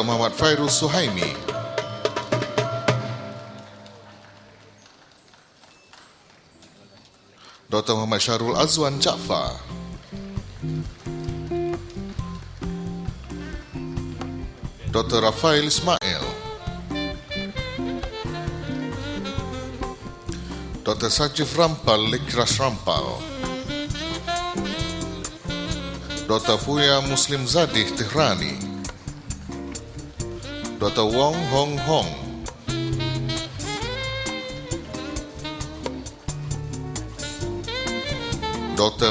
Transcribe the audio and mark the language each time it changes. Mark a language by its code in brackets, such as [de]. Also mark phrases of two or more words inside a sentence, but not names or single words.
[en] Muhammad Fairuz Suhaimi, Dr. Muhammad Syarul Azwan Jaafar, Dr. Rafael Ismail, Dr. Sajif Rampal Lekras Rampal, Dr. Fuya Muslim Zadih Tehrani, Dr. Wong Hong Hong, Dr.